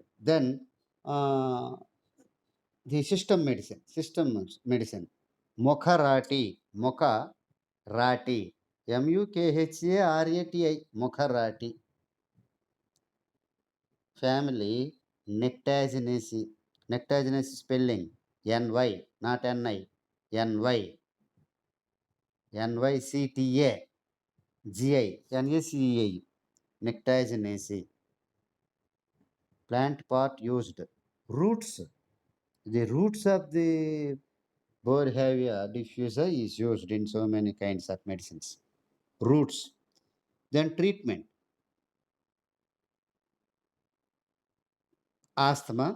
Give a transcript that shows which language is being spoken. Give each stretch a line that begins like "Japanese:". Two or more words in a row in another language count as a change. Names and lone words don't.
English: then the system medicine. మొఖరాటి. మొఖరాటి. MUKHARATI. మొఖరాటి. family Nyctaginaceae. Nyctaginaceae spelling NY, not NI. NY. NYCTA. GI. NACEI. Nectaginase. Plant part used. Roots. The roots of the Borhavia diffusa is used in so many kinds of medicines. Roots. Then treatment. Asthma.